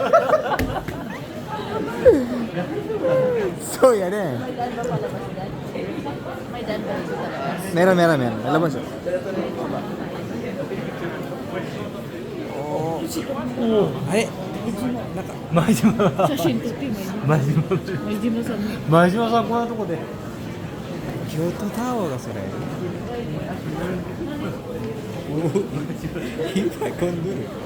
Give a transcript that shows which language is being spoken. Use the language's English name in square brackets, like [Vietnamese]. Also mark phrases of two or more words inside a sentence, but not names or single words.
[Filipino] So yan eh. Meron. Alam mo siya. Oh. Ay. [Japanese] 前島写真撮ってもいい前島前島さんね前島さんこんなとこで京都タワーがそれ。おお。いっぱい混んでる。